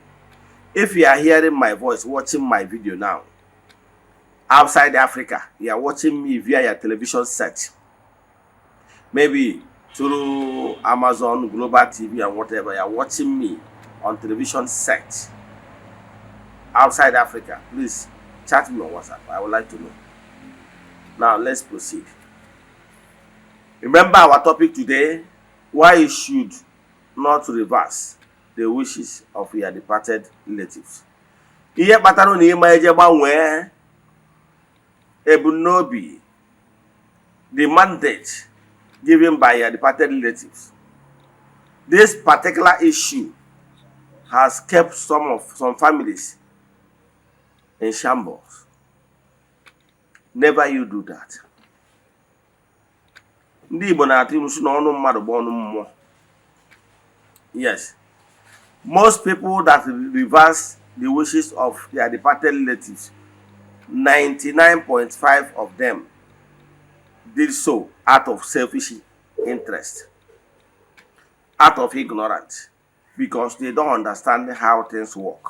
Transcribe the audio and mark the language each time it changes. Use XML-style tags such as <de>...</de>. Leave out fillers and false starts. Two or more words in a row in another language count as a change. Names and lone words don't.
<en>If you are hearing my voice, watching my video now, outside Africa, you are watching me via your television set, maybe through Amazon, Global TV, and whatever, you are watching me on television set outside Africa, please chat me on WhatsApp. I would like to know. Now, let's proceed. Remember our topic today, why you should not reverse the wishes of your departed relatives.</en> <ig>Ihe kpatara na ịma eje gbanwee ebumnobi,</ig> <en>the mandate given by your departed relatives. This particular issue has kept some families in shambles. Never you do that.</en> <ig>Ndị Igbo na-atụ ilu sị na ọnụ mmadụ bụ ọnụ mmụọ.</ig> <en>Yes. Most people that reverse the wishes of their departed relatives, 99.5% of them did so out of selfish interest, out of ignorance, because they don't understand how things work.</en>